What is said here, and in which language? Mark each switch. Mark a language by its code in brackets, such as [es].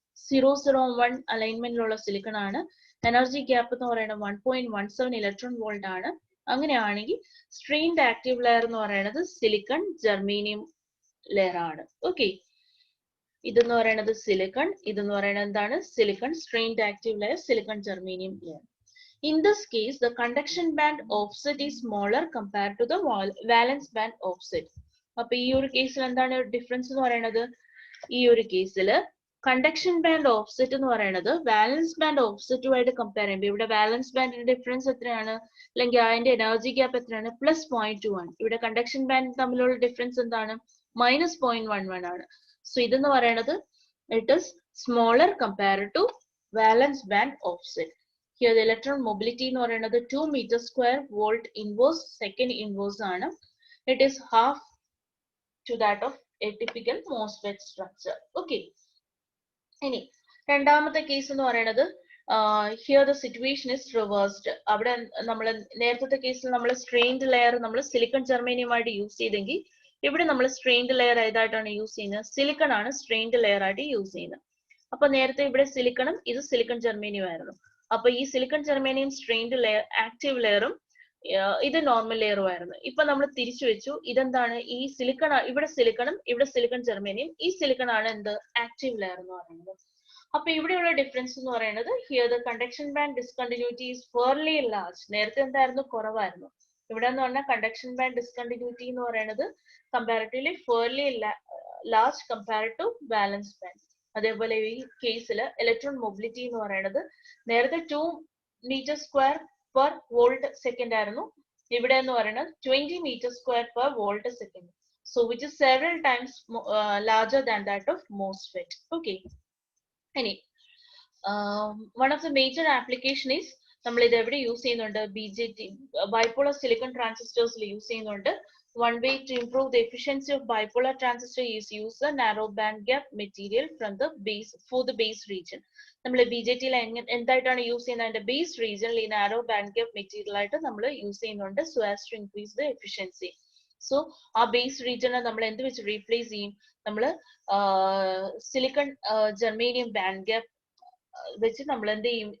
[ml] 001 അലൈൻമെന്റിലുള്ള silicon ആണ്. Energy gap എന്ന് പറയുന്നത് 1.17 ഇലക്ട്രോൺ വോൾട്ട് ആണ്. അങ്ങനെയാണെങ്കിൽ സ്ട്രെയിൻഡ് ആക്റ്റീവ് ലെയർ എന്ന് പറയുന്നത് സിലിക്കൺ ജർമേനിയം ലെയർ ആണ്. ഓക്കെ, ഇതെന്ന് പറയുന്നത് സിലിക്കൺ, ഇതെന്ന് പറയുന്നത് എന്താണ്? Silicon strained active layer, silicon germanium layer. [en] In this case, the conduction band offset is smaller compared to the valence band offset. [ml] അപ്പൊ ഈ ഒരു കേസിൽ എന്താണ് ഡിഫറൻസ് എന്ന് പറയുന്നത്? ഈ ഒരു കേസിൽ കണ്ടക്ഷൻ ബാൻഡ് ഓഫ്സെറ്റ് എന്ന് പറയുന്നത് വാലൻസ് ബാൻഡ് ഓഫ്സെറ്റുമായിട്ട് കമ്പയർ ചെയ്യുമ്പോൾ ഇവിടെ വാലൻസ് ബാൻഡിന്റെ ഡിഫറൻസ് എത്രയാണ്? അല്ലെങ്കിൽ അതിന്റെ എനർജി ഗ്യാപ്പ് എത്രയാണ്? +0.21. ഇവിടെ കണ്ടക്ഷൻ ബാൻഡ് തമ്മിലുള്ള ഡിഫറൻസ് എന്താണ്? -0.11 ആണ്. സോ ഇതെന്ന് പറയുന്നത് [en] It is smaller compared to valence band offset. Here the electron mobility [ml] എന്ന് പറയുന്നത് [en] 2 meter square volt inverse second inverse ആണ്. It is half to that of a typical MOSFET structure. Okay. [ml] ഇനി രണ്ടാമത്തെ കേസ് എന്ന് പറയുന്നത് [en] here the situation is reversed. [ml] അവിടെ നമ്മൾ നേരത്തെ കേസിൽ നമ്മൾ സ്ട്രെയിൻഡ് ലെയർ നമ്മൾ സിലിക്കൺ ജർമേനിയം ആയിട്ട് യൂസ് ചെയ്തെങ്കിൽ ഇവിടെ നമ്മൾ സ്ട്രെയിൻഡ് ലെയർ ഏതായിട്ടാണ് യൂസ് ചെയ്യുന്നത്? സിലിക്കൺ ആണ് സ്ട്രെയിൻഡ് ലെയർ ആയിട്ട് യൂസ് ചെയ്യുന്നത്. അപ്പൊ നേരത്തെ ഇവിടെ സിലിക്കണും ഇത് സിലിക്കൺ ജർമേനിയം ആയിരുന്നു. അപ്പൊ ഈ silicon germanium strained layer active ലെയറും ഇത് നോർമൽ ലെയറും ആയിരുന്നു. ഇപ്പൊ നമ്മൾ തിരിച്ചു വെച്ചു. ഇതെന്താണ്? ഈ സിലിക്കൺ ഇവിടെ സിലിക്കണും ഇവിടെ സിലിക്കൺ ജർമേനിയം, ഈ സിലിക്കൺ ആണ് എന്ത്? ആക്റ്റീവ് ലെയർ എന്ന് പറയുന്നത്. അപ്പൊ ഇവിടെയുള്ള ഡിഫറൻസ് എന്ന് പറയുന്നത് [en] Here the conduction band discontinuity is fairly large. [ml] നേരത്തെ എന്തായിരുന്നു? കുറവായിരുന്നു. ഇവിടെ എന്ന് പറഞ്ഞാൽ കണ്ടക്ഷൻ ബാൻഡ് ഡിസ്കണ്ടിന്യൂറ്റി എന്ന് പറയുന്നത് comparatively fairly large compared to balance band. അതേപോലെ ഈ കേസിൽ ഇലക്ട്രോൺ മൊബിലിറ്റി എന്ന് പറയുന്നത് നേരത്തെ 2 meter square per volt second ആയിരുന്നു. ഇവിടെ എന്ന് പറയുന്നത് [en] 20 meter square per volt second. So which is several times larger than that of MOSFET. Okay. [ml] ഇനി [en] one of the major application is [ml] നമ്മൾ ഇത് എവിടെ യൂസ് ചെയ്യുന്നുണ്ട്? [en] BJT bipolar silicon transistors use [ml] ചെയ്യുന്നുണ്ട്. [en] One way to improve the efficiency of bipolar transistor is use a narrow band gap material from the base for the base region. [ml] നമ്മൾ BJT എന്തായിട്ടാണ് use ചെയ്യുന്നത്? അതിന്റെ base റീജിയനിൽ ഈ narrow band gap material ആയിട്ട് നമ്മൾ use ചെയ്യുന്നുണ്ട്. [en] So as to increase the efficiency. [ml] So ആ base റീജിയനെ നമ്മൾ എന്ത് വെച്ച് റീപ്ലേസ് ചെയ്യും? നമ്മൾ സിലിക്കൺ ജർമേനിയം ബാൻഡ് ഗ്യാപ്പ് വെച്ച് നമ്മൾ എന്ത് ചെയ്യും?